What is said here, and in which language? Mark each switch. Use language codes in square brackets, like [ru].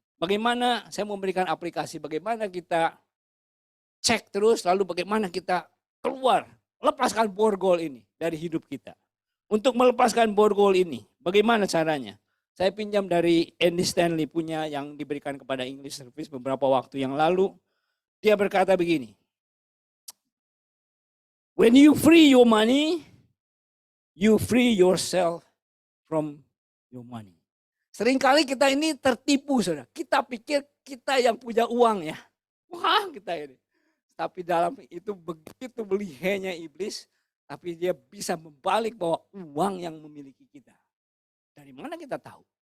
[id] Bagaimana saya memberikan aplikasi, bagaimana kita cek terus, lalu bagaimana kita keluar, lepaskan borgol ini dari hidup kita. Untuk melepaskan borgol ini, bagaimana caranya? Saya pinjam dari Andy Stanley punya yang diberikan kepada English Service beberapa waktu yang lalu. Dia berkata begini, [en] when you free your money, you free yourself from your money. [id] Seringkali kita ini tertipu, saudara. Kita pikir kita yang punya uang ya. Wah, kita ini. Tapi dalam itu begitu belihenya iblis, tapi dia bisa membalik bahwa uang yang memiliki kita. Dari mana kita tahu?